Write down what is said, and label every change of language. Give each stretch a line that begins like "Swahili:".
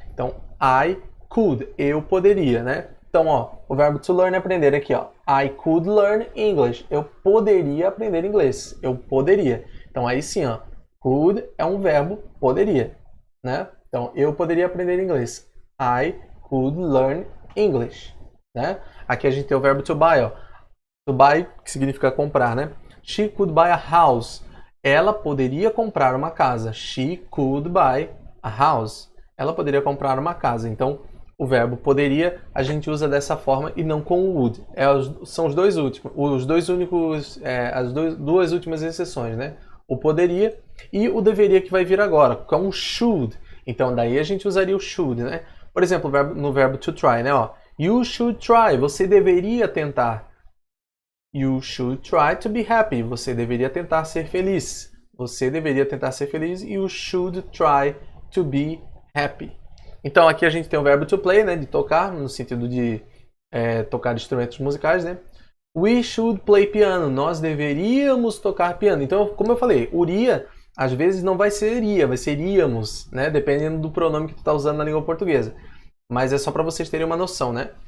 Portuguese: Então,
English: I could.
Portuguese: Eu poderia, né? Então, ó, o verbo to learn é aprender aqui, ó.
English: I could learn English.
Portuguese: Eu poderia aprender inglês. Eu poderia. Então, aí sim, ó. Could é um verbo poderia, né? Então, eu poderia aprender inglês.
English: I could learn English, né?
Portuguese: Aqui a gente tem o verbo to buy, ó. To buy, que significa comprar, né?
English: She could buy a house.
Portuguese: Ela poderia comprar uma casa.
English: She could buy a house.
Portuguese: Ela poderia comprar uma casa. Então, o verbo poderia a gente usa dessa forma e não com o would. São os dois últimos, as duas últimas exceções, né? O poderia e o deveria que vai vir agora, que é um should. Então, daí a gente usaria o should, né? Por exemplo, no verbo to try, né? Ó,
English: you should try.
Portuguese: Você deveria tentar.
English: You should try to be happy.
Portuguese: Você deveria tentar ser feliz. Você deveria tentar ser feliz.
English: You should try to be happy.
Portuguese: Então, aqui a gente tem o verbo to play, né? De tocar, no sentido de tocar instrumentos musicais, né?
English: We should play piano.
Portuguese: Nós deveríamos tocar piano. Então, como eu falei, uria, às vezes não vai ser iria, vai ser iríamos, né? Dependendo do pronome que tu está usando na língua portuguesa. Mas é só para vocês terem uma noção, né?